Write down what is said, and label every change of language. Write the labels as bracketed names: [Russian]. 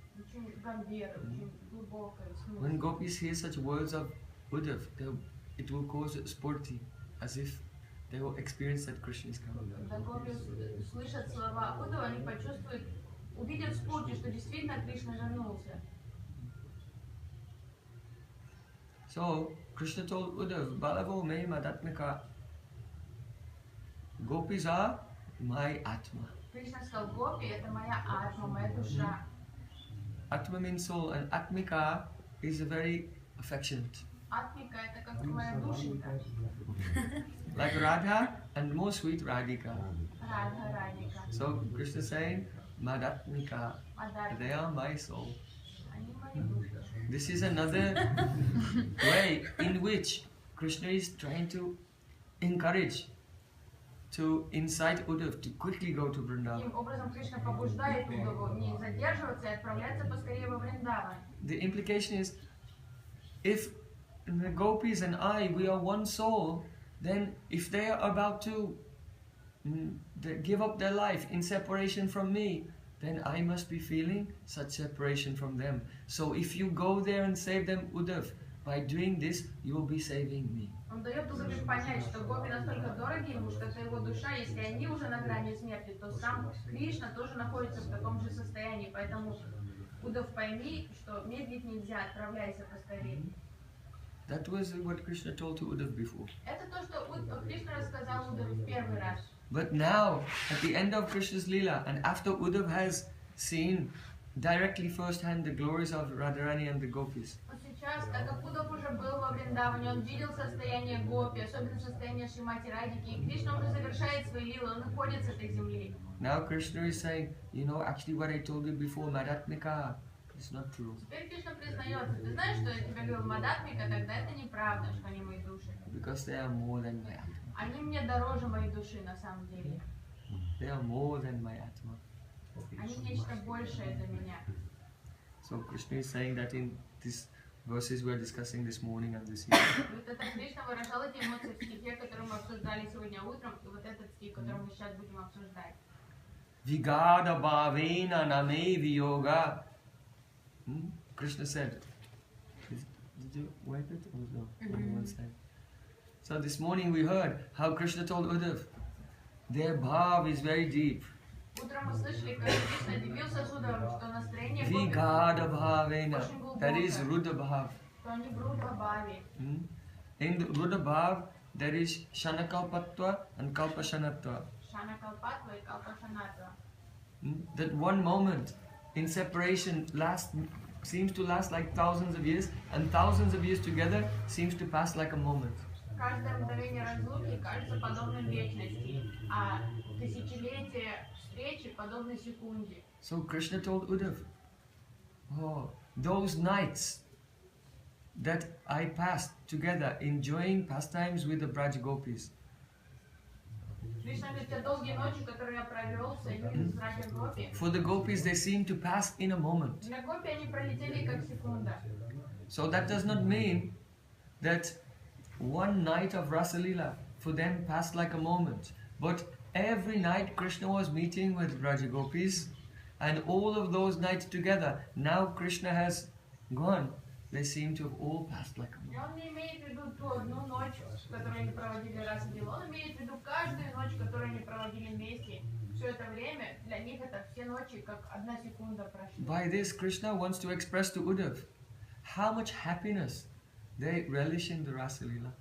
[Russian] Очень гамбир, очень глубокое. [English] When gopis hear such words of Uddhav, it will cause spurti, as if they will experience that Krishna is coming. [Russian] Когда гопи слышат слова Уддхава, они почувствуют, увидят спурти, что действительно Кришна вернулся. [English] So, Krishna told Uddhav, [Sanskrit] Balavo me madatmika. [English] Gopis are my Atma. [Russian] Кришна сказал, гопи это моя атма, моя душа. [English] Atma means soul, and Atmika is a very affectionate. [Russian] Атмика это как моя душенька. [English] Like Radha and more sweet Radhika. [Russian] Радха, Радика. [English] So Krishna is saying, Madatmika, they are my soul. [Russian] Они мои души. [English] This is another way in which Krishna is trying to encourage, to incite Uddhav to quickly go to Vrindavan. [Russian] Таким образом Кришна побуждает Уддхаву не задерживаться и отправляться поскорее во Вриндаван. [English] The implication is, if the gopis and I, we are one soul, then if they are about to give up their life in separation from me, then I must be feeling such separation from them. So if you go there and save them, Uddhav, by doing this, you will be saving me. [Russian] Он дает Уддхаве понять, что гопи настолько дороги ему, что это его душа, если они уже на грани смерти, то сам Кришна тоже находится в таком же состоянии. Поэтому, Уддхав, пойми, что медлить нельзя, отправляйся поскорее. [English] That was what Krishna told to Uddhav before. [Russian] Это то, что Кришна рассказал Уддхаву в первый раз. [English] But now, at the end of Krishna's Leela, and after Uddhav has seen directly firsthand the glories of Radharani and the gopis, [Russian] Но сейчас, так как Уддхав уже был во Вриндаване, он видел состояние гопи, особенно состояние Шримати Радики, и Кришна уже завершает свои лилы, он уходит с этой земли. [English] now Krishna is saying, you know, actually what I told you before, Madatmika, it's not true. [Russian] Теперь Кришна признается, ты знаешь, что я тебе говорил Мадатмика, тогда это неправда, что они мои души. [English] Because they are more than my Atma. [Russian] Они мне дороже моей души на самом деле. [English] They are more than my Atma. [Russian] Они нечто большее для меня. [English] So Krishna is saying that in these verses we are discussing this morning and this evening. [Russian] Вот это Кришна выражал эти эмоции в стихе, который мы обсуждали сегодня утром, и вот этот стих, который мы сейчас будем обсуждать. [Sanskrit] Vigada bhavena name viyoga. [English] Krishna said. Did you wipe it or no? On one side. So this morning we heard how Krishna told Uddhav, their bhav is very deep. [Russian] Утром мы слышали, как Кришна делился с Уддхавом, что настроение гопи [Sanskrit] Vigada bhavena. [Russian] очень глубокое, [English] That is Rudra bhav. [Russian] что они в Рудха-бхаве. [English] In the Rudra bhav, there is Shanakalpatva and Kalpashanatva. [Russian] Шана Калпатва и Калпашанатва. [English] That one moment in separation seems to last like thousands of years, and thousands of years together seems to pass like a moment. [Russian] Каждое мгновение разлуки кажется подобным вечности, а тысячелетия встречи подобны секунде. [English] So Krishna told Uddhav, oh, those nights that I passed together enjoying pastimes with the Braj Gopis, [Russian] Кришна говорит, те долгие ночи, которые я провел в союзе с Раджа Гопи, [English] for the gopis they seem to pass in a moment. [Russian] для Гопи они пролетели как секунда. [English] So that does not mean that one night of Rasalila for them passed like a moment. But every night Krishna was meeting with Raja Gopis, and all of those nights together, now Krishna has gone, they seem to have all passed like a [Russian] И [English] moment. [Russian] он не имеет в виду ту одну ночь, которую они проводили раз в дело, он имеет в виду каждую ночь, которую они проводили вместе. Все это время, для них это все ночи, как одна секунда прошла. [English] By this, Krishna wants to express to Uddhav how much happiness they relish in the Rasa Leela.